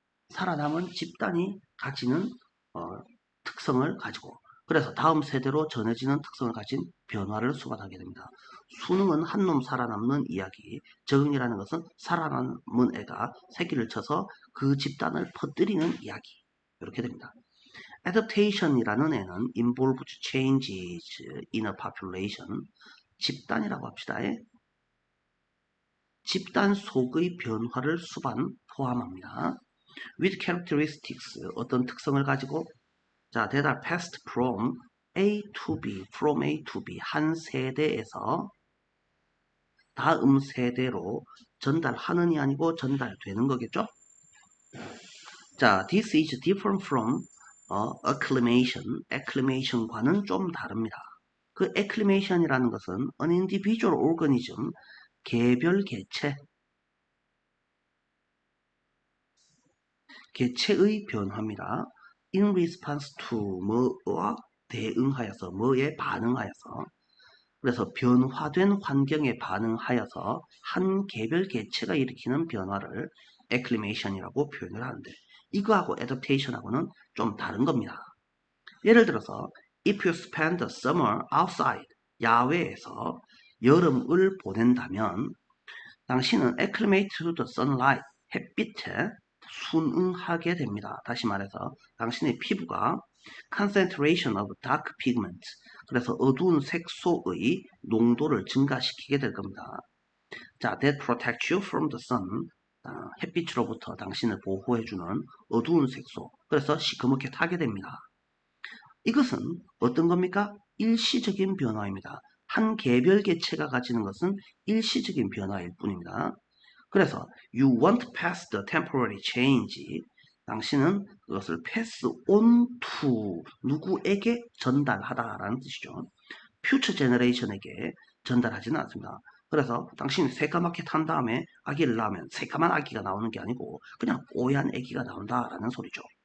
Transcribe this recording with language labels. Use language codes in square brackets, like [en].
[ko] 살아남은 집단이 가지는 특성을 가지고 그래서 다음 세대로 전해지는 특성을 가진 변화를 수반하게 됩니다. 수능은 한 놈 살아남는 이야기, 적응이라는 것은 살아남은 애가 새끼를 쳐서 그 집단을 퍼뜨리는 이야기 이렇게 됩니다. [en] Adaptation이라는 애는 involves changes in a population [ko] 집단이라고 합시다. 집단 속의 변화를 수반 포함합니다. [en] With characteristics [ko] 어떤 특성을 가지고 자 대답 [en] passed from A to B, from A to B [ko] 한 세대에서 다음 세대로 전달하는이 아니고 전달되는 거겠죠? [en] 자, this is different from acclimation. [ko] acclimation과는 좀 다릅니다. 그 acclimation이라는 것은 an individual organism, 개별 개체의 변화입니다. [en] in response to [ko] 뭐와 대응하여서, 뭐에 반응하여서, 그래서 변화된 환경에 반응하여서 한 개별 개체가 일으키는 변화를 acclimation이라고 표현을 하는데, 이거하고 adaptation하고는 좀 다른 겁니다. [en] 예를 들어서 if you spend the summer outside, [ko] 야외에서 여름을 보낸다면 당신은 [en] acclimate to the sunlight, [ko] 햇빛에 순응하게 됩니다. 다시 말해서 당신의 피부가 [en] concentration of dark pigment, [ko] 그래서 어두운 색소의 농도를 증가시키게 될 겁니다. 자, [en] that protects you from the sun, [ko] 햇빛으로부터 당신을 보호해주는 어두운 색소, 그래서 시커멓게 타게 됩니다. 이것은 어떤 겁니까? 일시적인 변화입니다. 한 개별 개체가 가지는 것은 일시적인 변화일 뿐입니다. [en] 그래서 you won't pass the temporary change. [ko] 당신은 그것을 [en] pass on to [ko] 누구에게 전달하다라는 뜻이죠. [en] future generation [ko] 에게 전달하지는 않습니다. 그래서 당신이 새까맣게 탄 다음에 아기를 낳으면 새까만 아기가 나오는 게 아니고 그냥 뽀얀 아기가 나온다라는 소리죠.